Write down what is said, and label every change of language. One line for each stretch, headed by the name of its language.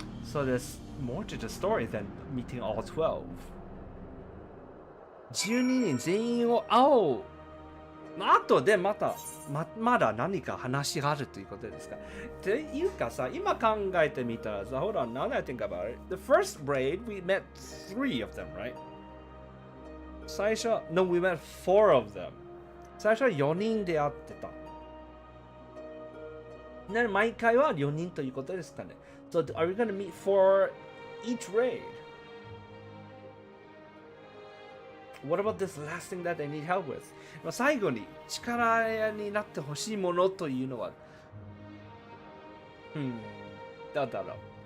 English: So there's more to the story than meeting all 12.
Japanese: 12人全員を会おう。後でまだ何か話があるということですか。っていうかさ、今考えてみたらさ、
English: hold on, now that I think about it, the first raid we met 3 of them, right? 最初、no, we met 4 of them.
Japanese: 最初は4人で会ってた。毎回は4人ということですかね。
English: So are we going to meet for each raid? What about this last thing that they need help with?
Japanese: 最後に力になってほしいものというのは、どうだろう。